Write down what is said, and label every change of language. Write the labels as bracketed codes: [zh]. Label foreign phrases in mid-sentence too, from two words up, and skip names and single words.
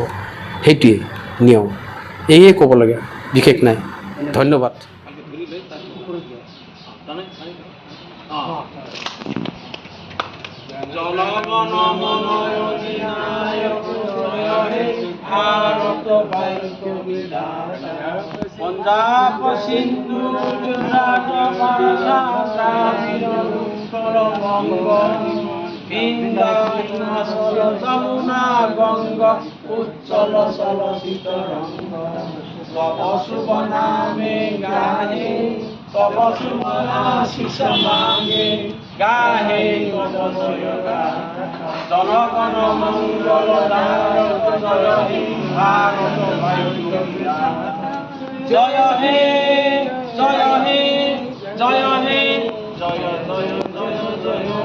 [as] সেইটোৱেই নিয়ম, এয়ে ক'ব লাগে, বিশেষ নাই। ধন্যবাদ। [bn] জনগণ মন অধিনায়ক জয় হে ভাৰত বর্ষ বিধাতা পঞ্জাব সিন্ধু গুজরাট মারাঠা দ্রাবিড় উৎকল বঙ্গ বিন্দা হিমাচল যমুনা গঙ্গ উচ্চল চলচিত রঙ্গ তব শুভ নামে গাহে তব শুভ আশিস মাগে গাহে তব জয় গাথা জনগণ মঙ্গল দায়ক জয় হে ভারত বর্ষ বিধাতা জয় হে জয় হে জয় হে জয় জয় জয় জয়।